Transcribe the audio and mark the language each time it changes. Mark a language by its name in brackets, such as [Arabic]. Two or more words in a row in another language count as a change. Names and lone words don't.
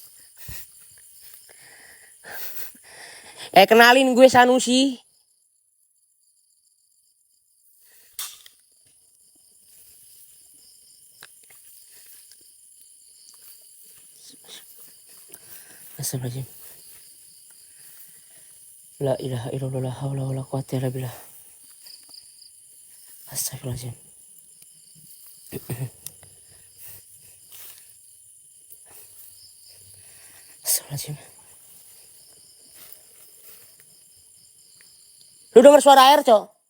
[Indonesian] Kenalin gue Sanusi. [Arabic] أستغفر الله العظيم. لا إله إلا الله لا حول و لا قوة إلا بالله. أستغفر الله العظيم أستغفر الله العظيم. [Indonesian] Lu denger suara air, Cok?